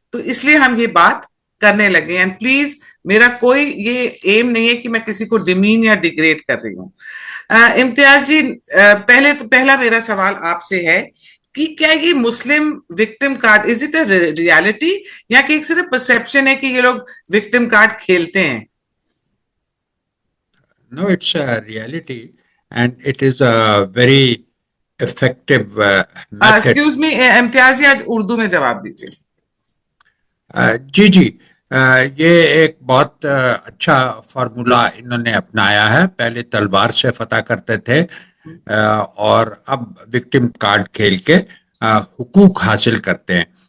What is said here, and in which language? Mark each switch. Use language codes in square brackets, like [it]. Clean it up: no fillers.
[hi] तो इसलिए हम ये बात करने लगे। एंड प्लीज, मेरा कोई ये एम नहीं है कि मैं किसी को डिमीन या डिग्रेड कर रही हूँ। इम्तियाज जी, पहले तो पहला मेरा सवाल आपसे है कि क्या ये मुस्लिम victim card [en] is it a reality, [hi] या कि एक सिर्फ परसेप्शन है कि ये लोग विक्टिम कार्ड खेलते हैं? [en] No, it's a reality, and it is a very effective method. [hi] Excuse मी Imtiaz जी, आज उर्दू में जवाब दीजिए। जी जी। ये एक बहुत अच्छा फार्मूला इन्होंने अपनाया है। पहले तलवार से फतह करते थे, और अब विक्टिम कार्ड खेल के हुकूक हासिल करते हैं।